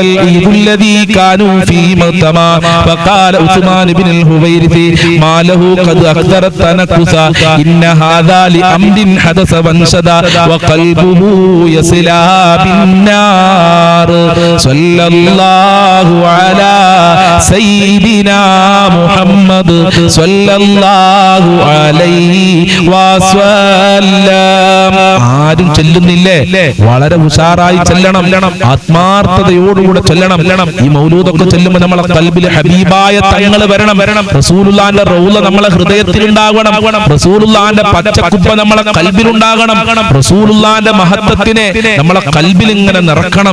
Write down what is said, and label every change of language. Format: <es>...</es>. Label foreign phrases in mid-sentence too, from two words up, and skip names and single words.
<ar>العيد الذي كانوا فيه مغتما فقال عثمان بن الحويرث ما له قد أكثر التنكس إن هذا لأمر حدث وانشدا وقلبه يصلى بالنار صلى الله على سيدنا محمد صلى الله عليه وسلم</ar> <ml>ആരും ചെല്ലുന്നില്ലേ? വളരെ ഉഷാറായി ചെല്ലണം, ആത്മാർത്ഥതയോടുകൂടെ ചെല്ലണം. ഈ മൗലൂദൊക്കെ ചെല്ലുമ്പോൾ നമ്മളെ ഖൽബിൽ ഹബീബായ തങ്ങൾ വരണം. റസൂലുള്ളാഹിന്റെ റൗള നമ്മളെ ഹൃദയത്തിൽ ഉണ്ടാകണം. റസൂലുള്ളാഹിന്റെ പച്ചക്കുപ്പ നമ്മളെ ഖൽബിലുണ്ടാകണം. റസൂലുള്ളാഹിന്റെ മഹത്വത്തിനെ നമ്മളെ ഖൽബിൽ ഇങ്ങനെ നിറക്കണം.</ml>